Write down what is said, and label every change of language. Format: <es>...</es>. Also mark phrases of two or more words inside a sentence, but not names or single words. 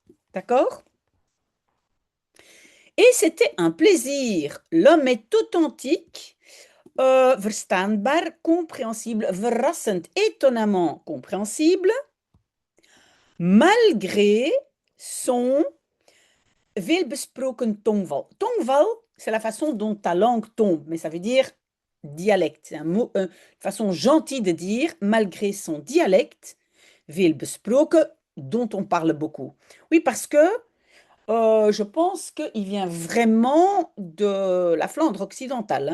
<fr>D'accord? Et c'était un plaisir. L'homme est authentique, verstaanbaar, compréhensible, verrassend, étonnamment compréhensible, malgré son</fr> <nl>veelbesproken tongval.</nl> <fr>Tongval, c'est la façon dont ta langue tombe, mais ça veut dire dialecte. C'est un mot, une façon gentille de dire, malgré son dialecte, veelbesproken, dont on parle beaucoup. Oui, parce que je pense qu'il vient vraiment de la Flandre occidentale.</fr>